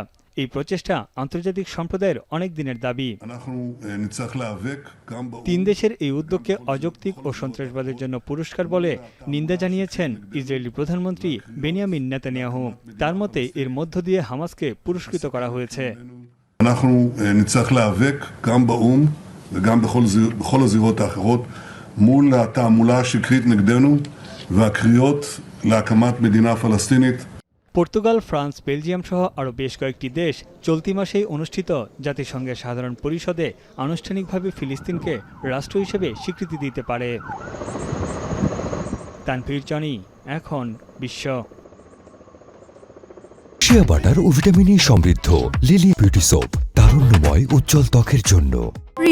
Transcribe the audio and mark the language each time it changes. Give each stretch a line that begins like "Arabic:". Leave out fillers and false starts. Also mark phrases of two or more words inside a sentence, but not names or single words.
Bangla: এই প্রচেষ্টা আন্তর্জাতিক সম্প্রদায়ের অনেক দিনের দাবি। 3 দেশের এই উদ্যোগকে অযৌক্তিক ও সন্ত্রাসবাদের জন্য পুরস্কার বলে নিন্দা জানিয়েছেন ইসরায়েলি প্রধানমন্ত্রী বেনিয়ামিন নেতানিয়াহু। তার মতে এর মধ্য দিয়ে হামাসকে পুরস্কৃত করা হয়েছে।
Hebrew: וגם בכל הזירות האחרות מול התעמולה השקרית נגדנו והקריאות להקמת מדינה פלסטינית।
Bangla: পর্তুগাল, ফ্রান্স, বেলজিয়াম সহ আরও বেশ কয়েকটি দেশ চলতি মাসেই অনুষ্ঠিত জাতিসংঘের সাধারণ পরিষদে আনুষ্ঠানিকভাবে ফিলিস্তিনকে রাষ্ট্র হিসেবে স্বীকৃতি দিতে পারে। তানভীর জনি, এখন বিশ্ব।
English: shea butter
Bangla: ও
English: vitamin E
Bangla: সমৃদ্ধ লিলি বিউটি সোপ, তারুণ্যময় উজ্জ্বল ত্বকের জন্য।